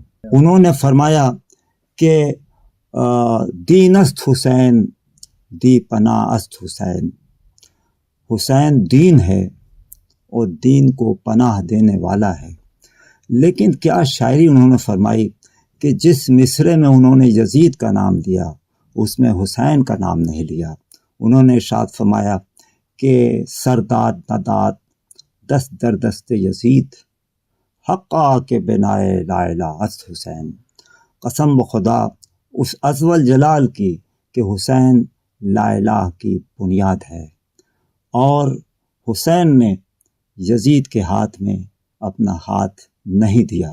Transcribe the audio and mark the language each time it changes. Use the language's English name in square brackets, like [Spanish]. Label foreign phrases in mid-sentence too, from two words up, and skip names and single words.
[Urdu] انہوں نے فرمایا کہ [Persian] دین است حسین، دی پناہ است حسین، [Urdu] حسین دین ہے اور دین کو پناہ دینے والا ہے۔ لیکن کیا شاعری انہوں نے فرمائی کہ جس مصرے میں انہوں نے یزید کا نام دیا اس میں حسین کا نام نہیں لیا۔ انہوں نے ارشاد فرمایا کہ [Persian] سرداد نداد دست در دست یزید، حقا کے بنائے لا الہ است حسین۔ [Urdu] قسم بخدا اس عزوجل جلال کی کہ حسین [Arabic] لا الہ [Urdu] کی بنیاد ہے، اور حسین نے یزید کے ہاتھ میں اپنا ہاتھ نہیں دیا۔